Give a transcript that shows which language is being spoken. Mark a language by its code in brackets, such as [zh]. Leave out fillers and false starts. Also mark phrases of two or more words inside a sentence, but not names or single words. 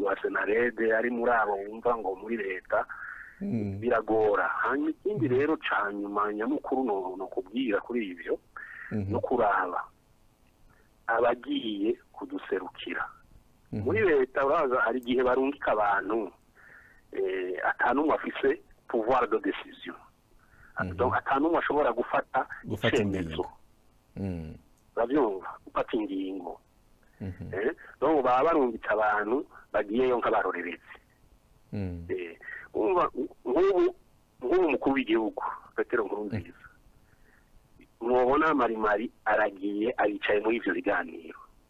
[rn] wa senarede ari muri abo wumva ngo muri leta biragora hanyuma ikindi rero ca nyuma nyamukuru no kubwira kuri ivyo no kuraba abagiye kuduserukira muri leta uraza hari igihe barungika abantu atanumwe afise [fr] pouvoir de décision [rn] donc atanumwe ashobora gufata icyemezo bavyumva gufata ingingo donc baba barungitse abantu bagiyeyo nk'abarorerezi nk'ubu umukuru w'igihugu Petero Nkurunziza mubona marimari aragiye aricaye muri ivyo biganiro